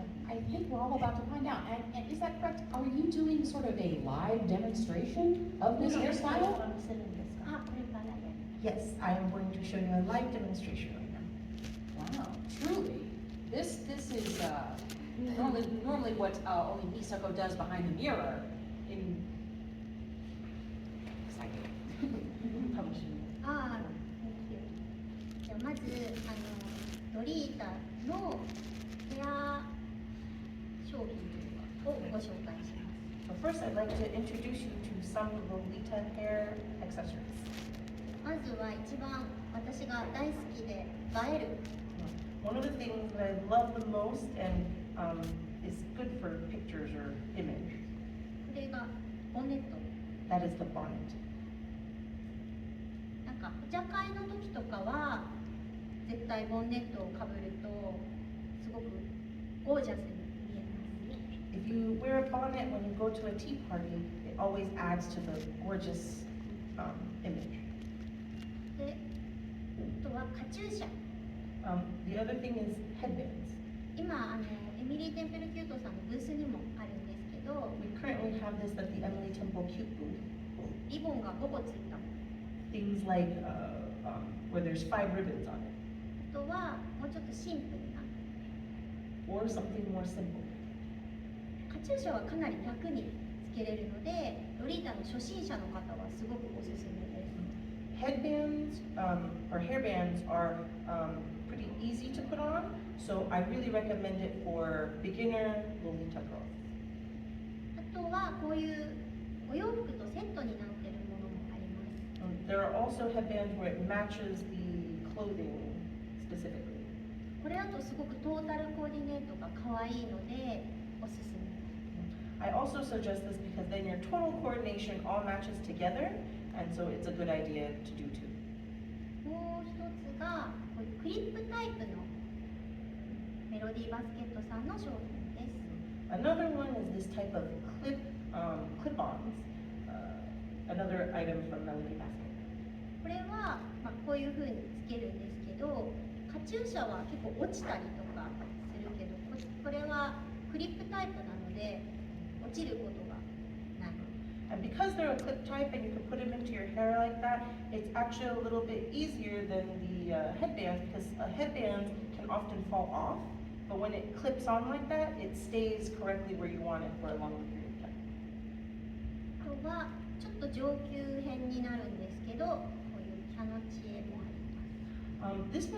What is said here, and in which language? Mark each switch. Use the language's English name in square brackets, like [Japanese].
[English] I think we're all about to find out. And is that correct? Are you doing sort of a live demonstration of this hairstyle? [Japanese] するんですか？あ、これからやる。 [English] Yes, I am going to show you a live demonstration right now. Wow, truly. This is normally what only Misako does behind the mirror. In exciting. [Japanese] ああ、じゃあまずロリータのヘア商品をご紹介します。 [English] So first I'd like to introduce you to some Lolita hair accessories. [Japanese] まずは一番私が大好きで映える [English] One of the things that I love the most and is good for pictures or image, [Japanese] これがボンネット。 [English] that is the bonnet. [Japanese] なんかお茶会の時とかは絶対ボンネットをかぶるとすごくゴージャスに見えます。 [English] If you wear a bonnet when you go to a tea party, it always adds to the gorgeous image. [Japanese] で、あとはカチューシャ。 [English] The other thing is headbands. [Japanese] 今エミリー・テンペルキュートさんのブースにもあるんですけど、 [English] We currently have this at the Emily Temple Cute booth. [Japanese] リボンが5個ついた。 [English] Things like where there's 5 ribbons on it, [Japanese] あとはもうちょっとシンプルな。 [English] or something more simple. [Japanese] カチューシャはかなり楽につけれるので、ロリータの初心者の方はすごくおすすめです。 [English] Headbands or hairbands are pretty easy to put on, so I really recommend it for beginner Lolita girls. [Japanese] あとはこういうお洋服とセットになっているものもあります。 [English] There are also headbands where it matches the clothing specifically. [Japanese] これだとすごくトータルコーディネートが可愛いのでおすすめ。 [English] I also suggest this because then your total coordination all matches together, and so it's a good idea to do too. [Japanese] もう一つがこういうクリップタイプのメロディーバスケットさんの商品です。 [English] Another one is this type of clip-ons, another item from Melody Basket. [Japanese] これは、こういう風につけるんですけど、カチューシャは結構落ちたりとかするけど、これはクリップタイプなので落ちることがない。 [English] And because they're a clip type and you can put them into your hair like that, it's actually a little bit easier than the headband because a headband can often fall off, but when it clips on like that, it stays correctly where you want it for a longer period of time. [Japanese] あとはちょっと上級編になるんですけど、こういうキャノチエもあります。